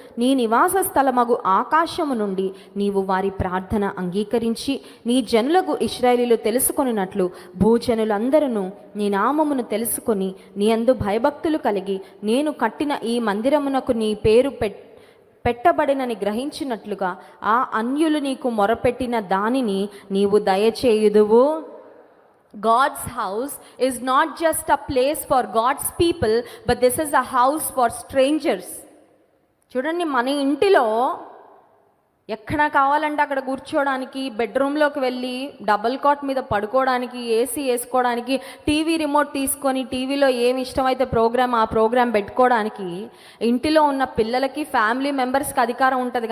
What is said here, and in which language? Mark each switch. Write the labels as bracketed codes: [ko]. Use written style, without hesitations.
[te] నీ నివాస స్థలమగు ఆకాశము నుండి నీవు వారి ప్రార్థన అంగీకరించి నీ జనులకు ఇశ్రాయేలీలు తెలుసుకొనినట్లు భూజనులందరూ నీ నామమును తెలుసుకొని నీ యందు భయభక్తులు కలిగి నేను కట్టిన ఈ మందిరమునకు నీ పేరు పెట్టబడినని గ్రహించినట్లుగా ఆ అన్యులు నీకు మొరపెట్టిన దానిని నీవు దయచేయుదువు. [en] God's house is not just a place for God's people, but this is a house for strangers. [te] చూడండి, మన ఇంటిలో ఎక్కడ కావాలంటే అక్కడ కూర్చోడానికి, బెడ్రూమ్లోకి వెళ్ళి డబల్ కాట్ మీద పడుకోవడానికి, ఏసీ వేసుకోవడానికి, టీవీ రిమోట్ తీసుకొని టీవీలో ఏమి ఇష్టమైతే ఆ ప్రోగ్రాం పెట్టుకోవడానికి ఇంటిలో ఉన్న పిల్లలకి, ఫ్యామిలీ మెంబర్స్కి అధికారం ఉంటుంది.